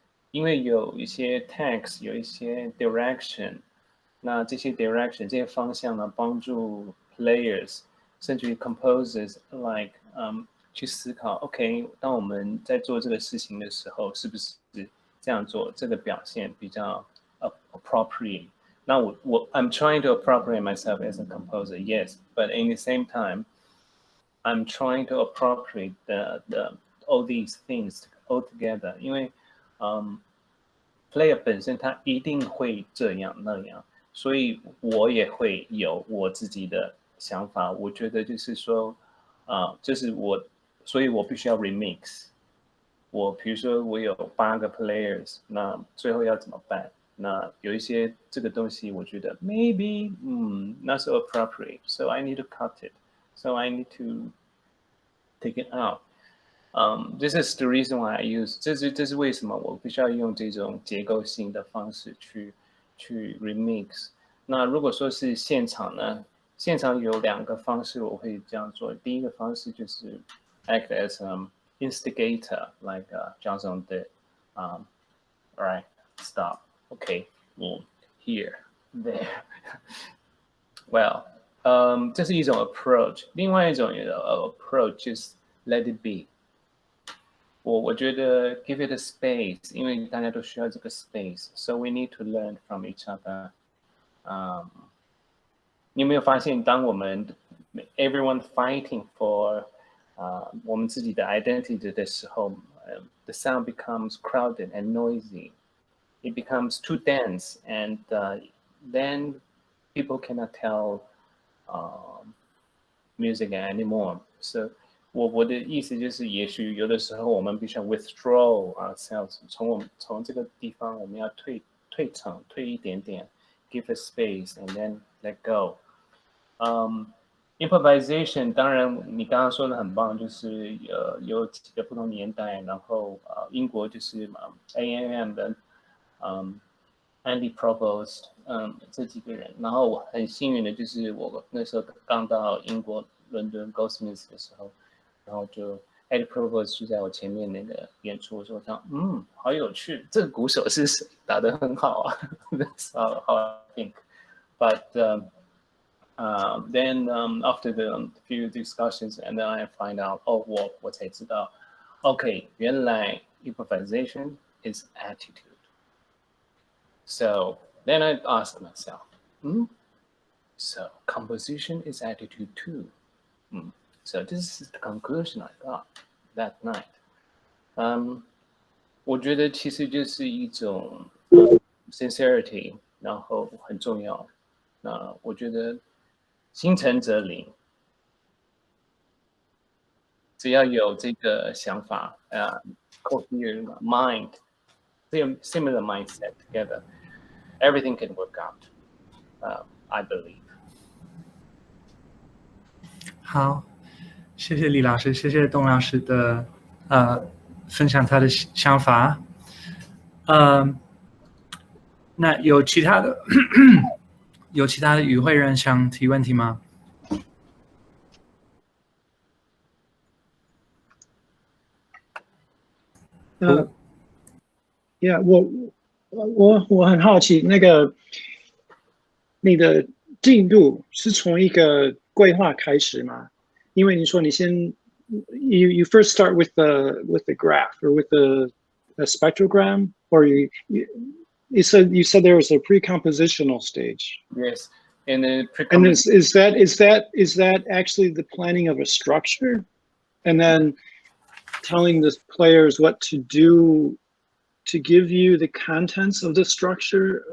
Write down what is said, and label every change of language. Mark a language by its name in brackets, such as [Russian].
[Chinese] 因为有一些 text， 有一些 direction， 那这些 direction 这些方向呢，帮助 players 甚至于 composers like 去思考 ，OK， 当我们在做这个事情的时候，是不是这样做，这个表现比较appropriate？ [English] 那我 I'm trying to appropriate myself as a composer, yes, but in the same time, I'm trying to appropriate all these things all together， [Chinese] 因为player 本身他一定会这样那样，所以我也会有我自己的想法。我觉得就是说，就是所以我必须要 remix。比如说我有8个 players， 那最后要怎么办？那有一些这个东西，我觉得 [English] maybe not so appropriate, so I need to cut it, so I need to take it out. This is the reason why I use [Chinese] 这是为什么我必须要用这种结构性的方式去 remix。那如果说是现场呢？现场有2个方式我会这样做。第一个方式就是 [English] act as instigator, like Johnson did. All right, stop. Okay, here, there. [Chinese] Well, 这是一种 approach。 另外一种approach 就是 [English] let it be。 [Chinese] 我觉得 [English] give it a space， [Chinese] 因为大家都需要这个 space， [English] so we need to learn from each other。 [Chinese] 你有没有发现，当我们 [English] everyone fighting for [Chinese] 我们自己的 identity 的时候， [English] the sound becomes crowded and noisy. It becomes too dense, and then people cannot tell music anymore. [Chinese] So 我的意思就是，也许有的时候我们必须要 [English] withdraw ourselves， [Chinese] 从这个地方我们要退一点点 ， [English] give a space and then let go. [Chinese] Improvisation 当然你刚刚说的很棒，就是有几个不同年代，然后英国就是AMM 的Andy Provost 这几个人，然后我很幸运的就是我那时候刚到英国伦敦 Goldsmiths 的时候，然后就 Andy Provost 就在我前面那个演出，我说这样好有趣，这个鼓手是谁？打得很好啊。 [English] That's how I think, but then after the few discussions, and then I find out, [Chinese] 我才知道 [English] ，OK， 原来 improvisation is attitude. So then I asked myself, so composition is attitude too. So this is the conclusion I got that night. [Chinese] 我觉得其实就是一种sincerity， 然后很重要。那我觉得心诚则灵。 [English] 只要有这个想法，coherent mind, similar mindset together, everything can work out. I believe. [Chinese] 好，谢谢李老师，谢谢董老师的分享他的想法。那有其他的与会人想提问题吗？我很好奇，那个你的进度是从一个规划开始吗？因为你说你先 [English] you first start with the graph or with the spectrogram, or you said there was a pre-compositional stage. Yes, and then and is that actually the planning of a structure, and then telling the players what to do to give you the contents of the structure?